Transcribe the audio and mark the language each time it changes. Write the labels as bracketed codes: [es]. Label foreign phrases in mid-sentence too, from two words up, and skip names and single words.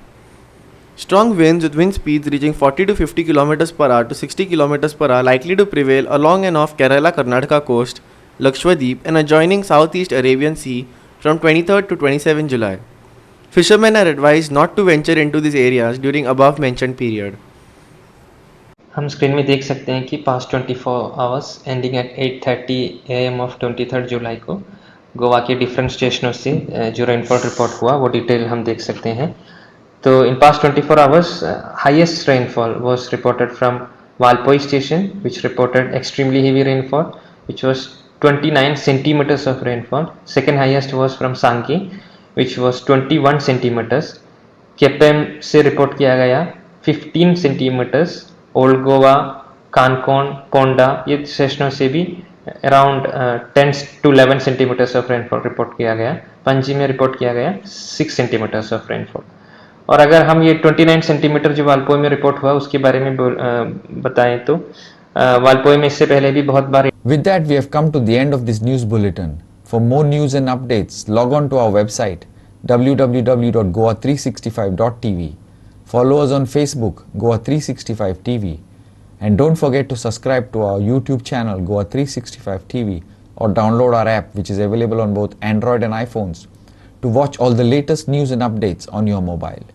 [en] Strong winds with wind speeds reaching 40 to 50 km per hour to 60 km per hour likely to prevail along and off Kerala Karnataka coast, Lakshadweep and adjoining Southeast Arabian Sea from 23rd to 27th July. Fishermen are advised not to venture into these areas during above mentioned period. [hi] हम स्क्रीन में देख सकते हैं कि [en] past 24 hours ending at 8:30 AM of [hi] 23 जुलाई को गोवा के डिफरेंट स्टेशनों से जो [en] rainfall report [hi] हुआ वो डिटेल हम देख सकते हैं. [en] तो in past 24 hours highest rainfall was reported from Valpoi station which reported extremely heavy rainfall which was 29 centimeters of rainfall. Second highest was from Sanki which was 21 centimeters. [hi] केपेम से रिपोर्ट किया गया 15 centimeters. ओल्ड गोवा, कानकोन, पोंडा ये स्टेशनों से भी [en] around 10 to 11 centimeters of rainfall [hi] रिपोर्ट किया गया. पणजी में रिपोर्ट किया गया 6 [en] centimeters of rainfall. [hi] और अगर हम ये 29 सेंटीमीटर जो वालपोई में रिपोर्ट हुआ उसके बारे में बताएं तो वालपोई में इससे पहले भी बहुत बार. [en] With that, we have come to the end of this news bulletin. For more news and updates, log on to our website www.goa365.tv. Follow us on Facebook, Goa 365 TV. And don't forget to subscribe to our YouTube channel, Goa 365 TV, or download our app, which is available on both Android and iPhones, to watch all the latest news and updates on your mobile.